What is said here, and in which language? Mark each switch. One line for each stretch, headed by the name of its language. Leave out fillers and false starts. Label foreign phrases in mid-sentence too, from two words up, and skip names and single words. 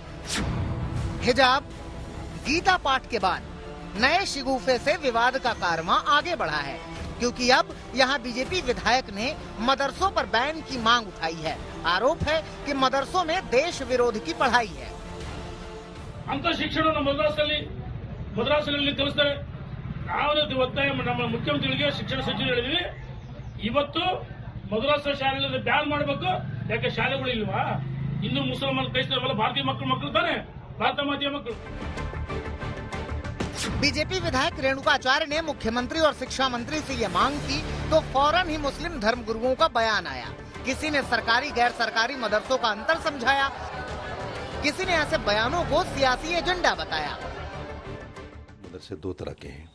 Hindi: हिजाब, गीता पाठ के बाद नए शिगुफे से विवाद का कारवां आगे बढ़ा है, क्योंकि अब यहाँ बीजेपी विधायक ने मदरसों पर बैन की मांग उठाई है। आरोप है कि मदरसों में देश विरोध की पढ़ाई है।
Kannada: ಅಂತ ಶಿಕ್ಷಣ ಮದ್ರಾಸಲ್ಲಿ ಕಲಿಸ್ತಾರೆ। ನಾವು ಒತ್ತಾಯ ನಮ್ಮ ಮುಖ್ಯಮಂತ್ರಿಗಳಿಗೆ ಶಿಕ್ಷಣ ಸಚಿವರು ಹೇಳಿದ್ವಿ, ಇವತ್ತು ಮದ್ರಾಸ ಶಾಲೆಗಳಲ್ಲಿ ಬ್ಯಾನ್ ಮಾಡಬೇಕು। ಯಾಕೆ ಶಾಲೆಗಳು ಇಲ್ವಾ? ಹಿಂದೂ ಮುಸಲ್ಮಾನ್ ಕ್ರೈಸ್ತರೆಲ್ಲ ಭಾರತೀಯ ಮಕ್ಕಳು ತಾನೆ, ಭಾರತ ಮಾತೆಯ ಮಕ್ಕಳು।
Hindi: बीजेपी विधायक रेणुकाचार्य ने मुख्यमंत्री और शिक्षा मंत्री से ये मांग की तो फौरन ही मुस्लिम धर्म गुरुओं का बयान आया। किसी ने सरकारी गैर सरकारी मदरसों का अंतर समझाया, किसी ने ऐसे बयानों को सियासी एजेंडा बताया। मदरसे दो तरह के हैं।